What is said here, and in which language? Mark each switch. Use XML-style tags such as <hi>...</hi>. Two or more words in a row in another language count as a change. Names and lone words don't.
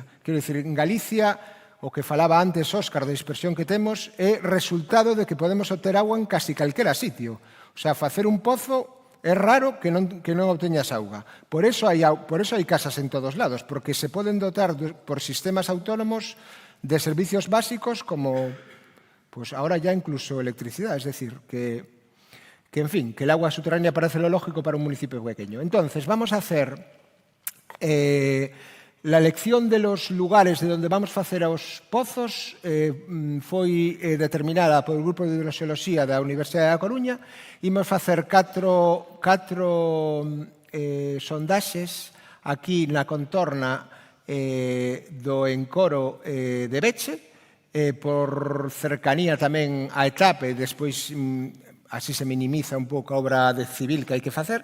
<gl>Quero dicir, en Galicia, o que falaba antes Óscar da dispersión que temos é resultado de que podemos obter agua en casi calquera sitio. O sea, facer un pozo é raro que non obteñas auga. Por eso hai casas en todos lados, porque se poden dotar por sistemas autónomos de servicios básicos como,</gl> <es>pues ahora ya incluso electricidad, es decir, que en fin, que el agua subterránea parece lo lógico para un municipio pequeño. Entonces, vamos a hacer la elección de los lugares de donde vamos a</es> <gl>facer os pozos foi determinada por o Grupo de Hidroxeoloxía da Universidade da Coruña. Imos facer catro sondaxes aquí na contorna do encoro de Beche, por cercanía tamén a Etape, despois así se minimiza un pouco a obra civil que hai que facer.</gl>